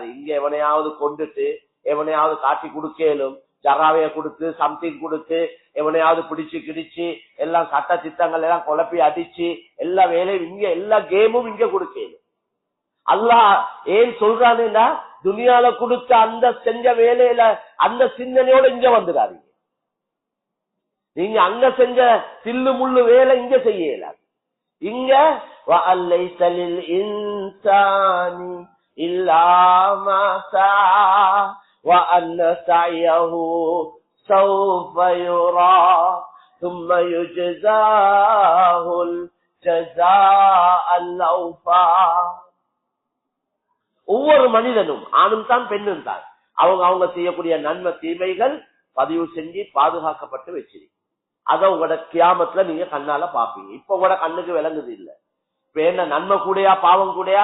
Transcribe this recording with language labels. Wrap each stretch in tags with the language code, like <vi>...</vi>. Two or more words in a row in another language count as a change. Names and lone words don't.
<ta>இங்க எவனையாவது கொண்டுட்டு எவனையாவது காட்டி கொடுக்கலும், ஜராவைய கொடுத்து சம்திங் கொடுத்து எவனையாவது பிடிச்சு கிடிச்சு எல்லாம் சட்ட திட்டங்கள் எல்லாம் குழப்பி அடிச்சு எல்லா வேலையும் இங்க எல்லா கேமும் இங்க கொடுக்கலும். அல்லாஹ் ஏன் சொல்றானுன்னா துனியால கொடுத்த அந்த செஞ்ச வேலையில அந்த சிந்தனையோட இங்க வந்துடாதீங்க. நீங்க அங்க செஞ்ச சில்லு முள்ளு வேலை இங்க செய்யல.</ta> <ar>இங்க وَأَلَّيْسَ لِلْإِنسَانِ إِلَّا مَا سَعَى وَأَنَّ سَعْيَهُ سَوْفَ يُرَى ثُمَّ يُجْزَاهُ الْجَزَاءَ الْأَوْفَى.</ar> <ta>ஒவ்வொரு மனிதனும் ஆணும் தான் பெண்ணும் தான் அவங்க செய்யக்கூடிய நன்மை தீமைகள் பதிவு செஞ்சு பாதுகாக்கப்பட்டு வச்சிருக்கு. அத உங்களோட கியாமத்துல நீங்க கண்ணால பாப்பீங்க. இப்ப உங்களோட கண்ணுக்கு விளங்குது இல்ல. இப்ப என்ன நன்மை கூடயா பாவம் கூடயா?</ta>